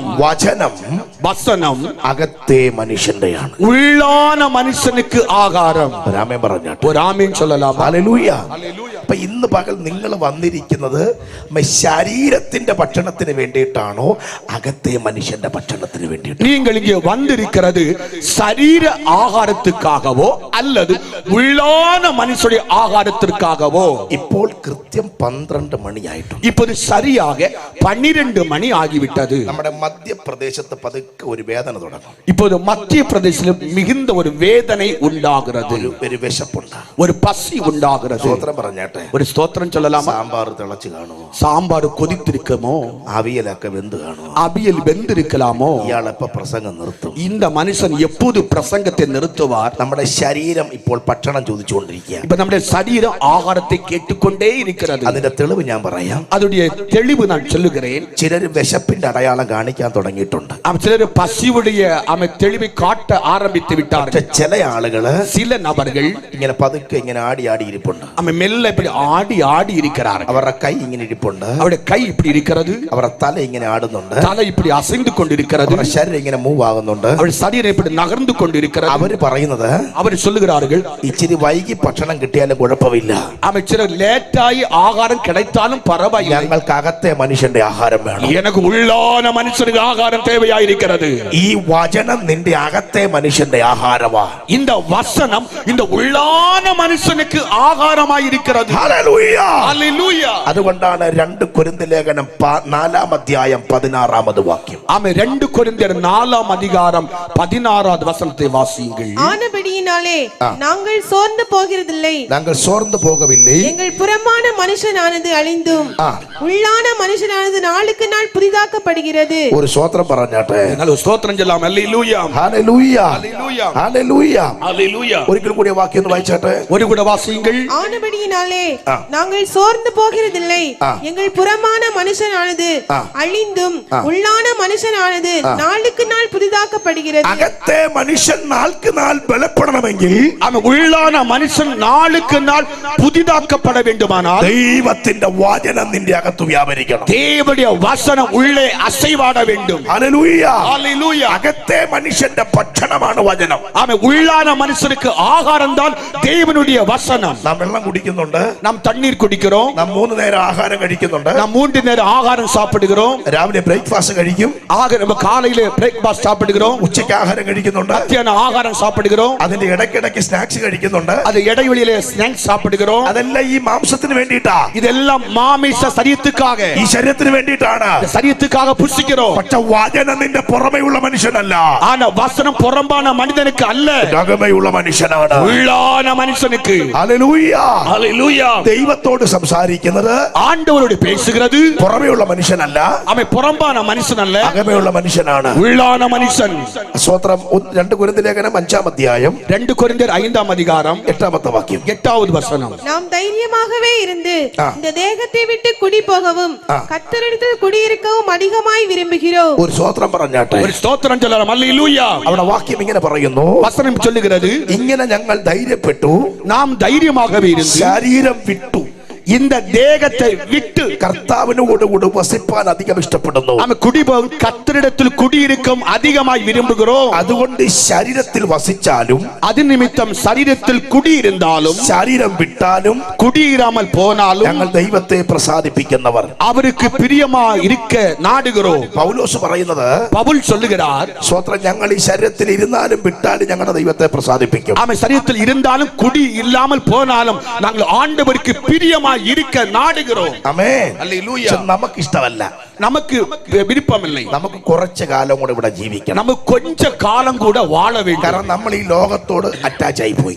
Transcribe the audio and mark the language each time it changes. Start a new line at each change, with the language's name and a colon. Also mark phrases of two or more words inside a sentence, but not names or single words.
Malayalam: വചനം
Tamil: வசனம்
Malayalam: അകത്തെ മനുഷ്യന്റെയാണ്.
Tamil: உள்ளான மனுஷனுக்கு ஆகாரம்.
Malayalam: രാമൻ പറഞ്ഞാട്ടെ.
Tamil: ஒரு ஆமீன் சொல்லலாமா?
Malayalam: ഹല്ലേലൂയ. അപ്പൊ ഇന്ന് പകൽ നിങ്ങൾ വന്നിരിക്കുന്നത് ശരീരത്തിന്റെ ഭക്ഷണത്തിന് വേണ്ടിയിട്ടാണോ അകത്തെ മനുഷ്യന്റെ ഭക്ഷണത്തിന് വേണ്ടിയിട്ടാണോ?
Tamil: நீங்கள் இங்கே வந்திருக்கிறது சரீர ஆகாரத்துக்காகவோ அல்லது உள்ளான மனுஷனுடைய ஆகாரத்திற்காகவோ?
Malayalam: ഇപ്പോൾ കൃത്യം 12 മണിയായിട്ടുണ്ട്.
Tamil: இப்போது சரியாக 12 மணி ஆகிவிட்டது.
Malayalam: നമ്മുടെ മധ്യപ്രദേശത്ത് പതുക്കെ ഒരു വേദന തുടങ്ങും.
Tamil: இப்போது மத்திய பிரதேசத்தில் மிகுந்த ஒரு வேதனை உண்டாகிறது,
Malayalam: ഒരു വിശപ്പുണ്ട്,
Tamil: ஒரு பசி உண்டாகிறது.
Malayalam: സ്തോത്രം പറഞ്ഞാട്ടെ.
Tamil: ஒரு ஸ்தோத்திரம் சொல்லலாமா?
Malayalam: സാമ്പാർ തിളച്ചു കാണുമോ?
Tamil: சாம்பார் கொதித்திருக்குமோ?
Malayalam: അവിയലൊക്കെ വെന്ത് കാണുമോ?
Tamil: அவியல் வெந்திருக்கலாமோ?
Malayalam: ഇയാളെപ്പോ പ്രസംഗം നിർത്തും?
Tamil: இந்த மனுஷன் எப்போது பிரசங்கத்தை நிறுத்துவார்?
Malayalam: നമ്മുടെ ശരീരം ഇപ്പോൾ ഭക്ഷണം ചോദിച്ചുകൊണ്ടിരിക്കുക.
Tamil: இப்ப நம்முடைய சரீரம் ஆகாரத்தை கேட்டுக்கொண்டே இருக்கிறது.
Malayalam: അതിന്റെ തെളിവ് ഞാൻ പറയാം.
Tamil: அதோடைய தெளிவு நான் சொல்லுகிறேன்.
Malayalam: ചിലർ വിശപ്പിന്റെ അടയാളം കാണിക്കാൻ തുടങ്ങിയിട്ടുണ്ട്.
Tamil: சிலர் பசியுடைய தெளிவை காட்ட ஆரம்பித்து
Malayalam: പക്ഷെ
Tamil: விட்டார்கள்.
Malayalam: ചില ആളുകള്
Tamil: சில நபர்கள்
Malayalam: ഇങ്ങനെ പതുക്കെ ഇങ്ങനെ ആടി ആടി ഇരിപ്പുണ്ട്.
Tamil: மெல்ல இப்படி ஆடி ஆடி இருக்கிறார்கள்.
Malayalam: അവരുടെ കൈ ഇങ്ങനെ ഇരിപ്പുണ്ട്.
Tamil: அவருடைய കൈ இப்படி இருக்கிறது,
Malayalam: അവരുടെ തല ഇങ്ങനെ ആടുന്നുണ്ട്.
Tamil: தலை இப்படி அசைந்து கொண்டிருக்கிறது,
Malayalam: അവരുടെ ശരീരം ഇങ്ങനെ മൂവ് ആകുന്നുണ്ട്.
Tamil: அவருடைய சரீரம் இப்படி நகர்ந்து கொண்டிருக்கிறது.
Malayalam: അവര് പറയുന്നത്
Tamil: அவர் சொல்லுகிறார்கள்,
Malayalam: ഇച്ചിരി വൈകി ഭക്ഷണം കിട്ടിയാലും കുഴപ്പമില്ല,
Tamil: அமைச்சர் லேட்டாയി ஆகாரம் கிடைத்தாலும் பரவாயில்லை,
Malayalam: ഞങ്ങൾക്ക് അകത്തെ മനുഷ്യന്റെ ആഹാരം വേണം.
Tamil: எனக்கு உள்ளான மனுஷனுக்கு ஆகாரம் தேவையாயிருக்கிறது.
Malayalam: ഈ വചനം നിന്റെ അകത്തെ മനുഷ്യന്റെ ആഹാരമാ.
Tamil: இந்த வசனம் இந்த உள்ளான மனுஷனுக்கு ஆகாரமாயிருக்கிறது.
Malayalam: ഹല്ലേലൂയ.
Tamil: ஹல்லேலூயா.
Malayalam: അതുകൊണ്ടാണ് 2 കൊരിന്ത്യർ ലേഖനം 4-ാം അധ്യായം 16-ാമത് വാക്യം.
Tamil: ஆமென். 2 கொரிந்தியர் 4-ஆம் அதிகாரம் 16வது வசனத்தை வாசியுங்கள். ஆனபடியினாலே நாங்கள் சோர்ந்து போகிறதில்லை,
Malayalam: ഞങ്ങൾ സോർന്നു പോകവില്ലേ.
Tamil: எங்கள் புறமான மனுஷனானது அழிந்தும் உள்ளான மனுஷனானது நாளுக்கு நாள் புதிதாக்கப்படுகிறது.
Malayalam: ഒരു സ്തോത്രം പറഞ്ഞാട്ടെ.
Tamil: நல்ல ஸ்தோத்திரம் சொல்லலாம். ஹல்லேலூயா,
Malayalam: ഹല്ലേലൂയ,
Tamil: ஹல்லேலூயா,
Malayalam: ഹല്ലേലൂയ.
Tamil: ஹல்லேலூயா.
Malayalam: ഒരിക്കൽ കൂടി വാക്യം ഒന്ന് വായിച്ചാട്ടെ.
Tamil: ஒரு கூட வாசியுங்கள். ஆனபடியினாலே நாங்கள் சோர்ந்து போகிறதில்லை, எங்கள் புறமான மனுஷனானது அழிந்தும் உள்ளான மனுஷனானது நாளுக்கு நாள் புதிதாக்கப்படுகிறது.
Malayalam: അകത്തെ മനുഷ്യൻ നാൾക്ക് നാൾ ബലപ്പെടണമെങ്കിൽ
Tamil: அவன் உள்ளான மனுஷன் நாளுக்கு நாள் புதிதாக்கப்பட வேண்டுமானால்
Malayalam: ദൈവത്തിന്റെ വചനം നിന്റെ അകത്ത് വ്യാപരിക്കണം.
Tamil: தேவனுடைய வசனம் உள்ளே அசைவாட வேண்டும்.
Malayalam: ഹല്ലേലൂയ.
Tamil: ஹல்லேலூயா.
Malayalam: അകത്തെ മനുഷ്യന്റെ ഭക്ഷണമാണ് വചനം.
Tamil: அவன் உள்ளான மனுஷனுக்கு ஆகாரம் தான் தேவனுடைய வசனம்.
Malayalam: നാം വെള്ളം കുടിക്കുന്നുണ്ട്,
Tamil: நாம் தண்ணீர் குடிக்கிறோம்,
Malayalam: നാം 3 നേരം ആഹാരം കഴിക്കുന്നുണ്ട്.
Tamil: நாம் 3 நேரம் ஆகாரம் சாப்பிடுகிறோம்.
Malayalam: രാവിലെ ബ്രേക്ക്ഫാസ്റ്റ് കഴിക്കും,
Tamil: நம்ம காலையில பிரேக்பாஸ்ட் சாப்பிடுகிறோம்,
Malayalam: ഉച്ചയ്ക്ക് ആഹാരം കഴിക്കുന്നുണ്ട്,
Tamil: மத்தியான ஆகாரம் சாப்பிடுகிறோம்,
Malayalam: അതിന്റെ ഇടയ്ക്കിടയ്ക്ക് സ്നാക്സ് കഴിക്കുന്നുണ്ട്.
Tamil: அது இடைவெளியில ஸ்நாக்ஸ் சாப்பிடுகிறோம்.
Malayalam: അതെല്ലാം ഈ മാംസത്തിന് വേണ്ടിയിട്ടാ,
Tamil: இதெல்லாம் மாமிச சரீரத்துக்காக,
Malayalam: ഈ ശരീരത്തിന് വേണ്ടിയിട്ടാണ്.
Tamil: சரீரத்துக்காக புசிக்கிறோம்.
Malayalam: പക്ഷെ വചനം നിന്റെ പുറമെയുള്ള മനുഷ്യനല്ല,
Tamil: ஆனா வசனம் புறம்பான மனிதனுக்கு அல்ல,
Malayalam: അകമയുള്ള മനുഷ്യനാണ്.
Tamil: உள்ளான மனுஷனுக்கு.
Malayalam: ഹല്ലേലൂയ.
Tamil: ஹல்லேலூயா. அல்லேலூயா.
Malayalam: ദൈവത്തോട് സംസാരിക്കുന്നത്
Tamil: ஆண்டவரோடு பேசுகிறது
Malayalam: പുറമേയുള്ള മനുഷ്യനല്ല,
Tamil: அவன் புறம்பான மனுஷன் அல்ல,
Malayalam: അകമേയുള്ള മനുഷ്യനാണ്.
Tamil: உள்ளான மனுஷன்.
Malayalam: സ്തോത്രം. 2 കൊരിന്ത്യർ ലേഖനം 5-ാം അധ്യായം
Tamil: 2 கொரிந்தியர் 5-ஆம் அதிகாரம்
Malayalam: 8-ാമത്തെ വാക്യം.
Tamil: 8வது வசனம். நாம் தைரியமாகவே இருந்து இந்த தேகத்தை விட்டு குடி போகவும் கர்த்தரிடத்தில் குடியிருக்கவும் அதிகமாய் விரும்புகிறோம்.
Malayalam: ഒരു സ്തോത്രം പറഞ്ഞാട്ടെ.
Tamil: ஒரு ஸ்தோத்திரம் சொல்லலாம். அல்லேலூயா.
Malayalam: അവിടെ വാക്യം ഇങ്ങനെ പറയുന്നു,
Tamil: வசனம் சொல்லுகிறது,
Malayalam: ഇങ്ങനെ ഞങ്ങൾ ധൈര്യപ്പെട്ടു,
Tamil: நாம் தைரியமாகவே இருந்து
Malayalam: ശരീരം വിട്ടു,
Tamil: இந்த தேகத்தை விட்டு
Malayalam: കർത്താവിനോടുകൂടി വസിപ്പാൻ അധികം ഇഷ്ടപ്പെടുന്നു.
Tamil: நாம குடிபோகும் கர்த்தரிடத்தில் குடியிருக்கும் அதிகமாய் விரும்புகிறோம்.
Malayalam: അതുകൊണ്ട് ശരീരത്തിൽ വസിച്ചാലും
Tamil: அது நிமித்தம் சரீரத்தில் குடியிருந்தாலும்
Malayalam: ശരീരം വിട്ടാലും
Tamil: குடியிராமல் போனாலும்
Malayalam: ഞങ്ങൾ ദൈവത്തെ പ്രസാദിപ്പിക്കുന്നവർ.
Tamil: அவருக்கு பிரியமா இருக்க நாடுகிறோம்.
Malayalam: പൗലോസ് പറയുന്നത്,
Tamil: பவுல் சொல்லுகிறார்,
Malayalam: സ്തോത്രം, ഞങ്ങൾ ഈ ശരീരത്തിൽ ഇരുന്നാലും വിട്ടാലും ഞങ്ങളുടെ ദൈവത്തെ പ്രസാദിപ്പിക്കും.
Tamil: ஆமென். சரீரத்தில் இருந்தாலும் குடி இல்லாமல் போனாலும் நாங்கள் ஆண்டவருக்கு பிரியமா இருக்க நாடுகிறோம்.
Malayalam: ആമേൻ.
Tamil: அல்லேலூயா.
Malayalam: നമുക്ക് ഇഷ്ടമല്ല,
Tamil: நமக்கு விருப்பமில்லை.
Malayalam: നമുക്ക് കുറച്ച് കാലം കൂടെ ഇവിടെ ജീവിക്കണം.
Tamil: நமக்கு கொஞ்ச காலம் கூட வாழ வேண்டும்.
Malayalam: കാരണം നമ്മൾ ഈ ലോകത്തോട് അറ്റാച്ച് ആയി പോയി.